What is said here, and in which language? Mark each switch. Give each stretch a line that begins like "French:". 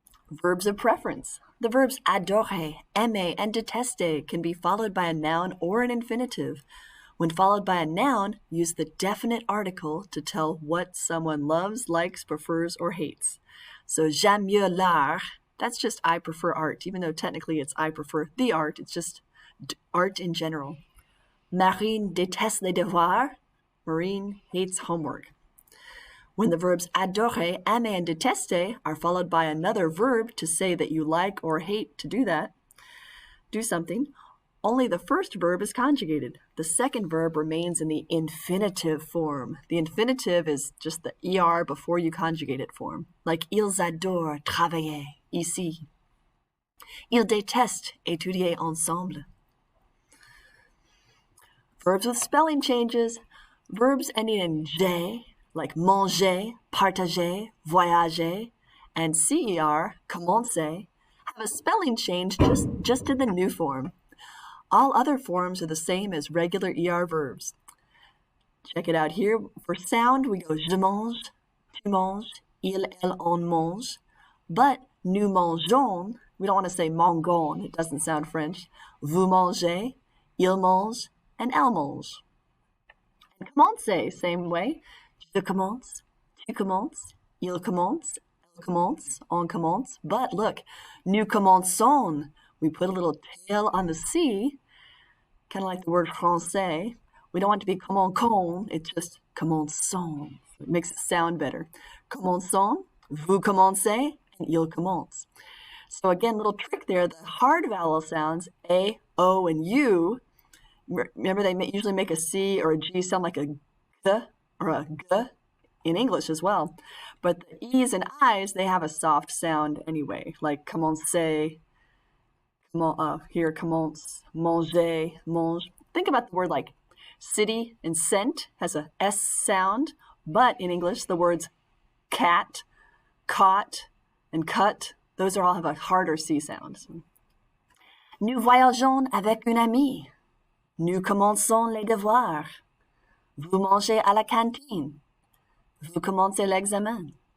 English: Verbs of preference. The verbs adorer, aimer, and détester can be followed by a noun or an infinitive. When followed by a noun, use the definite article to tell what someone loves, likes, prefers, or hates. So,
French: j'aime mieux l'art,
English: that's just I prefer art, even though technically it's I prefer the art, it's just art in general.
French: Marine déteste les devoirs,
English: Marine hates homework. When the verbs adorer, aimer, and détester are followed by another verb to say that you like or hate to do something, only the first verb is conjugated. The second verb remains in the infinitive form. The infinitive is just the ER before you conjugate it form.
French: Like, ils adorent travailler ici. Ils détestent étudier ensemble.
English: Verbs with spelling changes. Verbs ending in J, like manger, partager, voyager, and CER, commencer, have a spelling change just in the new form. All other forms are the same as regular ER verbs. Check it out here. For sound, we go
French: je mange, tu manges, il, elle, on mange.
English: But
French: nous mangeons,
English: we don't want to say mangon, it doesn't sound French.
French: Vous mangez, il mange, and elle mange.
English: And commencer, same way.
French: Je commence, tu commences, il commence, elle commence, on commence.
English: But look,
French: nous commençons.
English: We put a little tail on the C, kind of like the word français. We don't want it to be commençons, it's just commençons. It makes it sound better. Commençons,
French: vous commencez,
English: and
French: il commence.
English: So again, little trick there, the hard vowel sounds, A, O, and U, remember they usually make a C or a G sound like a G or a G in English as well. But the E's and I's, they have a soft sound anyway, like commencer, here, commence, manger, mange. Think about the word like city and scent has a S sound, but in English, the words cat, caught, and cut, those all have a harder C sound.
French: Nous voyageons avec une amie. Nous commençons les devoirs. Vous mangez à la cantine. Vous commencez l'examen.